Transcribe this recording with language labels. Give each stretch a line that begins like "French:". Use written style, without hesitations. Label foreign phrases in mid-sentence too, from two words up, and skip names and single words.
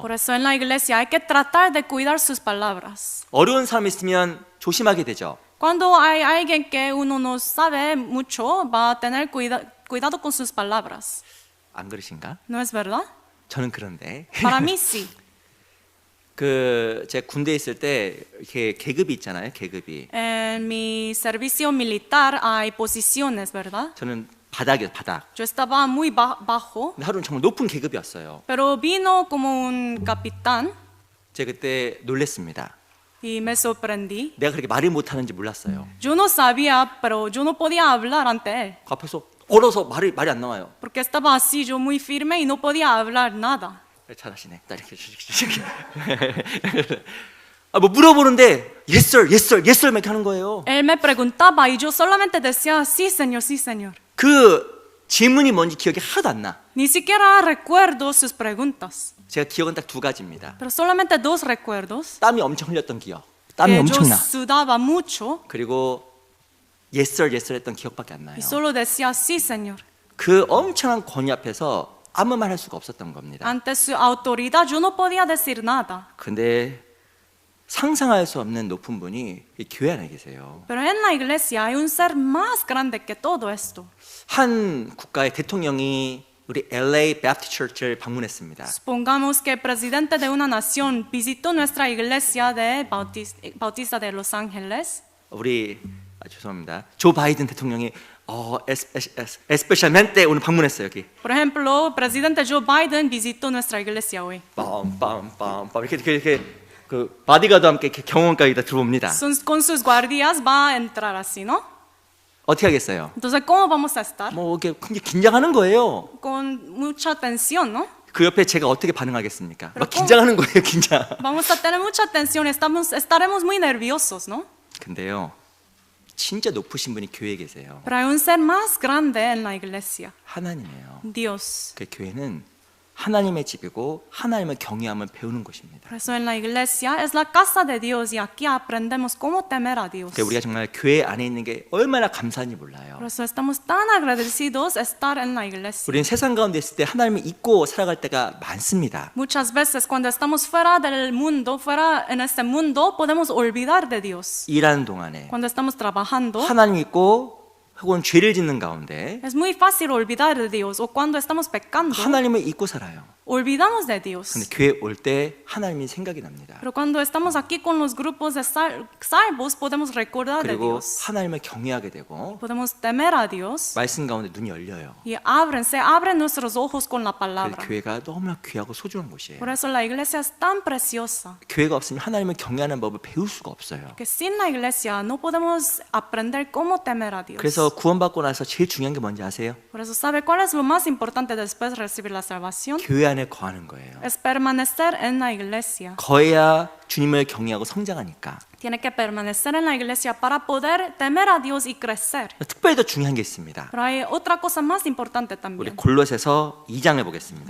Spanish: Por eso en la iglesia hay que tratar de cuidar sus palabras.
Korean: 어려운 사람이 있으면 조심하게 되죠.
Spanish: Cuando hay alguien que uno no sabe mucho, va a tener cuidado con sus palabras.
Korean: 안 그러신가?
Spanish: ¿No es verdad?
Korean: 저는 그런데
Spanish: Para mí sí.
Korean: 제가 군대에 있을 때 이렇게 계급이 있잖아요. 계급이.
Spanish: En mi servicio militar hay posiciones, ¿verdad?
Korean: 저는 바닥이었어요. 바닥.
Spanish: Yo estaba muy bajo,
Korean: 근데 하루는 정말 높은 계급이었어요.
Spanish: pero vino como un capitán
Korean: 제가 그때 놀랬습니다.
Spanish: y me sorprendí.
Korean: 내가 그렇게 말을 못하는지 몰랐어요.
Spanish: Yo no sabía, pero yo no podía hablar ante él,
Korean: 그 앞에서 얼어서 말이 안 나와요.
Spanish: porque estaba así, yo muy firme y no podía hablar nada.
Korean: 잘하시네. 딱 이렇게. 뭐 물어보는데
English: yes sir, yes sir, yes sir
Korean: 이렇게 하는 거예요.
Spanish: Él me preguntaba y yo solamente decía, sí, señor, sí, señor.
Korean: 그 질문이 뭔지 기억이 하나도 안 나.
Spanish: Ni siquiera recuerdo sus preguntas,
Korean: 제가 기억은 딱 두 가지입니다.
Spanish: pero solamente dos recuerdos.
Korean: 땀이 엄청 흘렸던 기억. 땀이
Spanish: Que yo
Korean: 엄청나.
Spanish: sudaba mucho
Korean: 그리고
English: yes sir, yes sir
Korean: 했던 기억밖에 안 나요.
Spanish: y solo decía, sí, señor.
Korean: 그 엄청난 권위 앞에서 아무 말 할 수가 없었던 겁니다.
Spanish: Ante su autoridad yo no podía decir nada.
Korean: 근데 상상할 수 없는 높은 분이 이 교회 안에 계세요.
Spanish: Pero en la iglesia hay un ser más grande que todo esto.
Korean: 한 국가의 대통령이 우리 LA Baptist Church를 방문했습니다.
Spanish: Supongamos que el presidente de una nación visitó nuestra iglesia de Bautista de Los Ángeles.
Korean: 우리 죄송합니다. 조 바이든 대통령이 especialmente 오늘 방문했어요 여기.
Spanish: Por ejemplo, el presidente Joe Biden visitó nuestra iglesia hoy.
Korean: 빰빰빰빰 이렇게 그 바디가드와 함께 이렇게 경호원까지 다 들어옵니다.
Spanish: Con sus guardias va a entrar así, ¿no?
Korean: 어떻게 하겠어요?
Spanish: Entonces, ¿cómo vamos a estar?
Korean: 뭐 이렇게 굉장히 긴장하는 거예요.
Spanish: Con mucha tensión, ¿no?
Korean: 그 옆에 제가 어떻게 반응하겠습니까? 막 긴장하는 거예요, 긴장.
Spanish: Vamos a tener mucha tensión, estaremos muy nerviosos, ¿no?
Korean: 근데요, 진짜 높으신 분이 교회에 계세요.
Spanish: Pero hay un ser más grande en la iglesia,
Korean: 하나님이에요.
Spanish: Dios.
Korean: 그 교회는 하나님의 집이고 하나님을 경외함을 배우는 곳입니다.
Spanish: Por eso en la iglesia es la casa de Dios y aquí aprendemos cómo temer a Dios.
Korean: 그러니까 우리가 정말 교회 안에 있는 게 얼마나 감사한지 몰라요.
Spanish: Por eso estamos tan agradecidos de estar en la iglesia.
Korean: 우리는 세상 가운데 있을 때 하나님을 잊고 살아갈 때가 많습니다.
Spanish: Muchas veces cuando estamos fuera del mundo, fuera en este mundo, podemos olvidar de Dios.
Korean: 일하는 동안에
Spanish: Cuando estamos trabajando,
Korean: 하나님 잊고 혹은 죄를 짓는 가운데
Spanish: es muy fácil olvidar de Dios. O cuando estamos pecando,
Korean: 하나님을 잊고 살아요.
Spanish: olvidamos de Dios.
Korean: 근데 교회 올 때 하나님이 생각이 납니다.
Spanish: Pero cuando estamos aquí con los grupos de salvos, podemos recordar de
Korean: 그리고
Spanish: Dios.
Korean: 하나님을 경외하게 되고
Spanish: Podemos temer a Dios
Korean: 말씀 가운데 눈이 열려요.
Spanish: y se abren nuestros ojos con la
Korean: 그래서
Spanish: palabra.
Korean: 교회가 너무나 귀하고 소중한 곳이에요.
Spanish: Por eso la iglesia es tan preciosa
Korean: 교회가 없으면 하나님을 경외하는 법을 배울 수가 없어요.
Spanish: que sin la iglesia no podemos aprender cómo temer a Dios.
Korean: 그래서 구원받고 나서 제일 중요한 게 뭔지 아세요?
Spanish: Por eso, ¿sabe cuál es lo más importante después de recibir la salvación?
Korean: 교회 안에 거하는 거예요.
Spanish: Es permanecer en la iglesia.
Korean: 거해야 주님을 경외하고 성장하니까.
Spanish: Tiene que permanecer en la iglesia para poder temer a Dios y crecer.
Korean: 특별히 더 중요한 게 있습니다.
Spanish: Pero hay otra cosa más importante
Korean: 우리
Spanish: también.
Korean: 골로새서 2장을 보겠습니다.